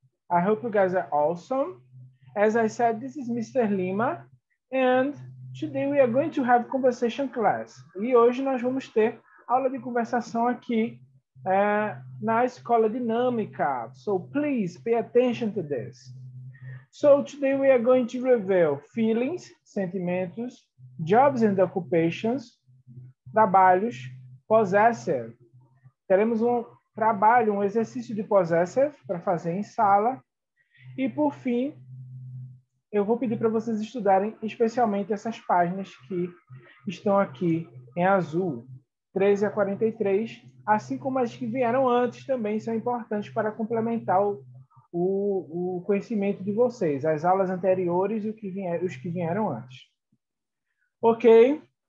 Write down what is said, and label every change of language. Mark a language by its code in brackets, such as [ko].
[en] I hope you guys are awesome. As I said, this is Mr. Lima, and today we are going to have conversation class. [pt] E hoje nós vamos ter aula de conversação aqui na Escola Dinâmica. [en] So please pay attention to this. So today we are going to reveal feelings, sentimentos, jobs and occupations, trabalhos, possessive. [pt] Teremos um trabalho, um exercício de possessive para fazer em sala. E, por fim, eu vou pedir para vocês estudarem especialmente essas páginas que estão aqui em azul, 13 a 43, assim como as que vieram antes também são importantes para complementar o conhecimento de vocês, as aulas anteriores e os que vieram antes. Ok?